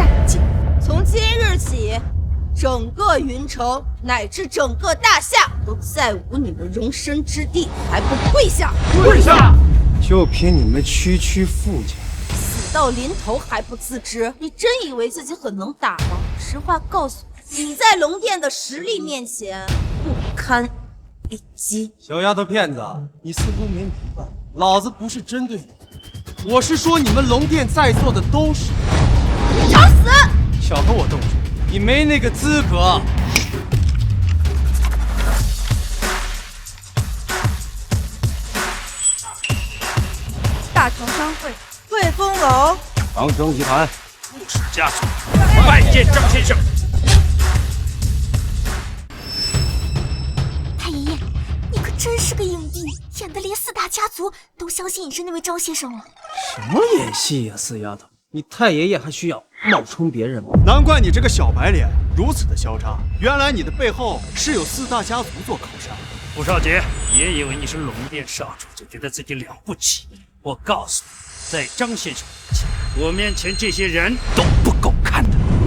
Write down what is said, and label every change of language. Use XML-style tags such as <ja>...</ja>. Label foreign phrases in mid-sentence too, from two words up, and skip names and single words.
<zh>從今日起， 整個雲城乃至整個大夏都再無你們容身之地，還不跪下！跪下！就凭你們区區富家，死到临頭還不自知，你真以為自己很能打嗎？實話告訴你，你在龍殿的實力面前不堪一擊。小丫頭片子，你似乎没明白，老子不是針對你，我是說你們龍殿在座的都是。你找死！少和我动手，你沒那個資格。大唐商會，汇豐楼，长生集团， 陆氏家族，拜见张先生。太爷爷，你可真是个影帝，演的连4大家族都相信你是那位张先生了。什么演戏呀，四丫头，你太爷爷还需要冒充別人吗？難怪你這個小白臉如此的囂張，原來你的背後是有4大家族做靠山。傅少傑，別以為你是龍殿少主就覺得自己了不起。我告訴你，在張先生面前，我面前這些人都不夠看的。</zh>